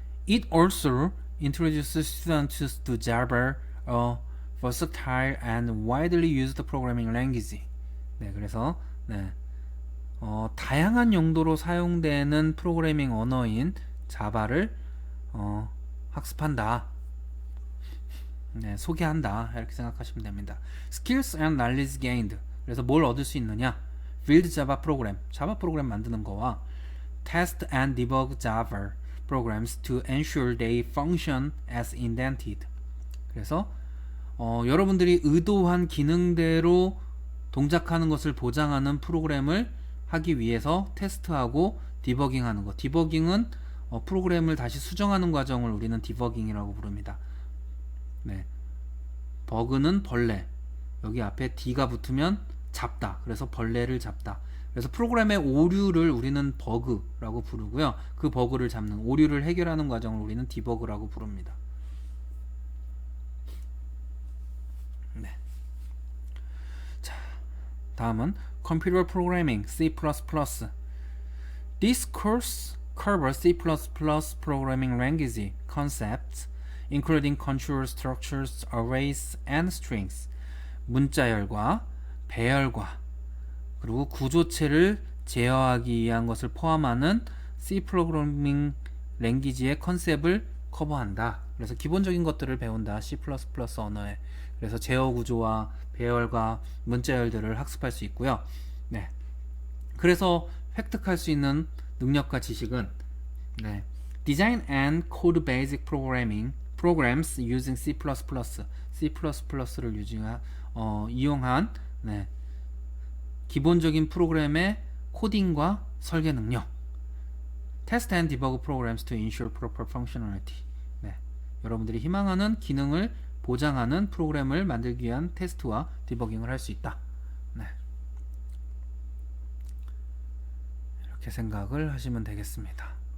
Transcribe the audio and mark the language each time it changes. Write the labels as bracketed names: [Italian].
[English] It also introduces students to Java, a versatile and widely used programming language. [Korean] 네, 그래서 다양한 용도로 사용되는 프로그래밍 언어인 자바를 학습한다. 네, 소개한다. 이렇게 생각하시면 됩니다. [English] Skills and knowledge gained. [Korean] 그래서 뭘 얻을 수 있느냐? [English] Build Java program. [Korean] 자바 프로그램 만드는 거와 [English] Test and debug Java programs to ensure they function as intended. [Korean] 그래서 여러분들이 의도한 기능대로 동작하는 것을 보장하는 프로그램을 하기 위해서 테스트하고 디버깅하는 것. 디버깅은 프로그램을 다시 수정하는 과정을 우리는 디버깅이라고 부릅니다. 네. 버그는 벌레. 여기 앞에 D가 붙으면 잡다. 그래서 벌레를 잡다. 그래서 프로그램의 오류를 우리는 버그라고 부르고요. 그 버그를 잡는, 오류를 해결하는 과정을 우리는 디버그라고 부릅니다. 네. 자, 다음은 [English] Computer Programming C++. This course covers C++ programming language concepts, including control structures, arrays, and strings. [Korean] 문자열과 배열과 그리고 구조체를 제어하기 위한 것을 포함하는 C 프로그래밍 랭귀지의 컨셉을 커버한다. 그래서 기본적인 것들을 배운다. C++ 언어에. 그래서 제어 구조와 배열과 문자열들을 학습할 수 있고요. 네. 그래서 획득할 수 있는 능력과 지식은 [English] Design and Code Basic Programming Programs using C++. [Korean] C++를 이용한 기본적인 프로그램의 코딩과 설계 능력. [English] Test and Debug Programs to ensure proper functionality. [Korean] 여러분들이 희망하는 기능을 보장하는 프로그램을 만들기 위한 테스트와 디버깅을 할 수 있다. 이렇게 생각을 하시면 되겠습니다.